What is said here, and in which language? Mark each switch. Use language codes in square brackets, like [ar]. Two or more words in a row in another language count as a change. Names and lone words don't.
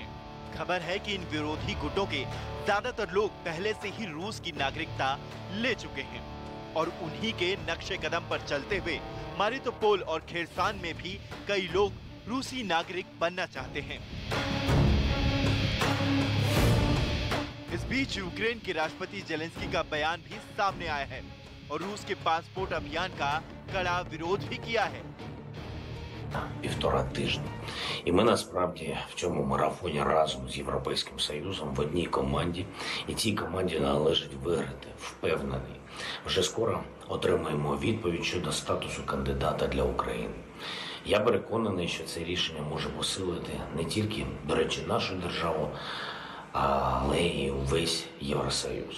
[hi] खबर है कि इन विरोधी गुटों के ज्यादातर लोग पहले से ही रूस की नागरिकता ले चुके हैं और उन्हीं के नक्शे कदम पर चलते हुए मारितोपोल और खेरसोन में भी कई लोग रूसी नागरिक बनना चाहते हैं। इस बीच यूक्रेन के राष्ट्रपति जेलेंस्की का बयान भी सामने आया है और रूस के पासपोर्ट अभियान का कड़ा विरोध भी किया है। [uk] 1,5 тижні. І ми насправді в цьому марафоні разом з Європейським Союзом в одній команді. І цій команді належить виграти, впевнений. Вже скоро отримаємо відповідь щодо статусу кандидата для України. Я переконаний, що це рішення може посилити не тільки, до речі, нашу державу, але й увесь Євросоюз.